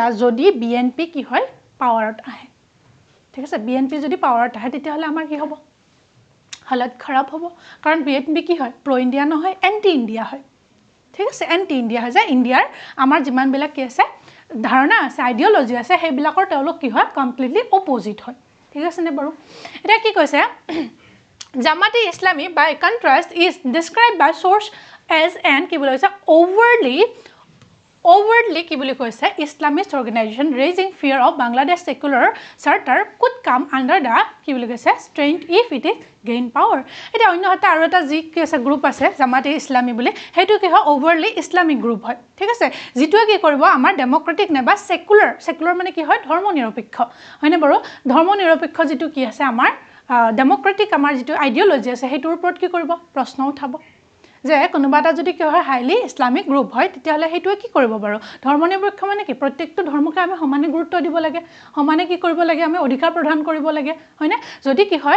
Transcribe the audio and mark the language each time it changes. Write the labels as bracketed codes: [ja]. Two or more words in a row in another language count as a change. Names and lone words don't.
[as] যদি বিএনপি কি হয় পাৱাৰত আহে ঠিক আছে বিএনপি যদি পাৱাৰত আহে তেতিয়াহ'লে আমাৰ কি হ'ব হালত খাৰাপ হ'ব কাৰণ বিএনপি কি হয় প্ৰ ইণ্ডিয়া নহয় এণ্টি ইণ্ডিয়া হয় ঠিক আছে এণ্টি ইণ্ডিয়া হয় যে ইণ্ডিয়াৰ আমাৰ যিমানবিলাক কি আছে ধাৰণা আছে আইডিঅ'লজি আছে সেইবিলাকৰ তেওঁলোক কি হয় [en] completely opposite [as] হয় ঠিক আছেনে বাৰু এতিয়া কি কৈছে জামাতে ইছলামী [en] by contrast is described by source as an [as] কি বুলি কৈছে overtly কি বুলি কৈছে [en] Islamist organization raising fear of Bangladesh secular charter could come under the [as] কি বুলি কৈছে [en] strength if it is gain power [as] এটা অন্যহাতে আৰু এটা যি কি আছে গ্ৰুপ আছে জামাতে ইছলামী বুলি হেতু কি হয় [en] overtly Islamic group [as] হয় ঠিক আছে যেটো কি কৰিব আমাৰ ডেমোক্ৰেটিক নে বা সেকুলাৰ মানে কি হয় ধৰ্মনিৰপেক্ষ হয়নে বাৰু ধৰ্মনিৰপেক্ষ যেটো কি আছে আমাৰ ডেমোক্ৰেটিক আমাৰ যেটো আইডিঅ'লজি আছে হেতুৰ ওপৰত কি কৰিব প্ৰশ্ন উঠাব যে কোনোবা এটা যদি কি হয় [en] highly Islamic group [as] হয় তেতিয়াহ'লে হেতুৱে কি কৰিব বাৰু ধৰ্মনিৰপেক্ষ মানে কি প্ৰত্যেকটো ধৰ্মকে আমি সমানে গুৰুত্ব দিব লাগে সমানে কি কৰিব লাগে আমি অধিকাৰ প্ৰদান কৰিব লাগে হয়নে যদি কি হয়